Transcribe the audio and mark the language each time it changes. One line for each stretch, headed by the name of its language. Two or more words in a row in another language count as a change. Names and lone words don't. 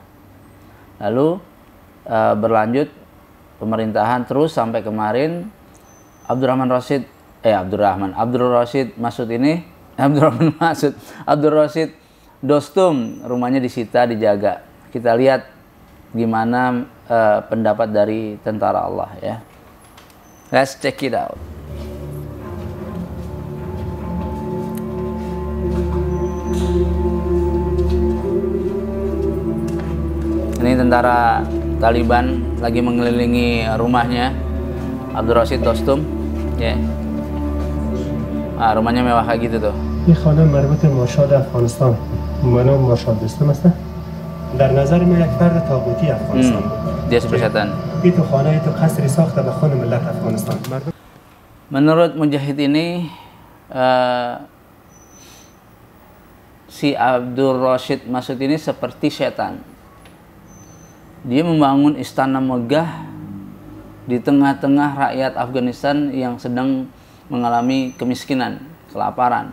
Indonesian: Lalu berlanjut pemerintahan terus sampai kemarin Abdul Rashid Dostum rumahnya disita, dijaga. Kita lihat gimana pendapat dari tentara Allah ya.
English: Let's check it out.
Indonesian: Ini tentara Taliban lagi mengelilingi rumahnya Abdul Rashid Dostum ya. Rumahnya mewah kayak gitu tuh.
Persian: این خانه مربوط به مارشال افغانستان به نام مارشال دوستم است. در نظر ما یک فرد طاغوتی افغانستان بود.
Indonesian: Dia seperti setan.
Persian: این تو خانه ای تو قصری ساخته به خون ملت افغانستان.
Indonesian: Menurut Mujahid ini si Abdul Rashid Mas'ud ini seperti setan. Dia membangun istana megah di tengah-tengah rakyat Afghanistan yang sedang mengalami kemiskinan, kelaparan.